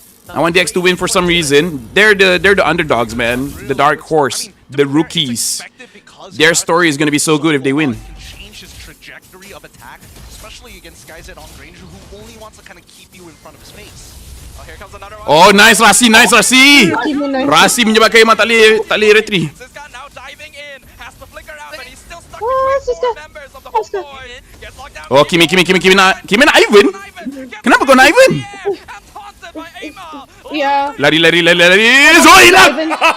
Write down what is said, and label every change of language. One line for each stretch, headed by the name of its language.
English: I want DX to win for some reason. They're the underdogs, man. The dark horse. the rookies. Their story is gonna be so good if they win. Can change his trajectory of attack, especially against guys at on Granger who only wants to kind of keep you in front of his face. Oh, here comes another one. Oh, nice Rasi, nice Rasi.
Malay: Rasi menyebabkan Iman tak boleh retry.
English: Siska now diving in, has to flicker out, but he's still stuck Oh, between Siska. four members of the Homebois. Gets locked down.
Malay: Oh, Kimi nak Ivan? Kenapa kau nak Ivan?
English: And taunted by Aima. Yeah.
Malay: Lari. Zoe hilang.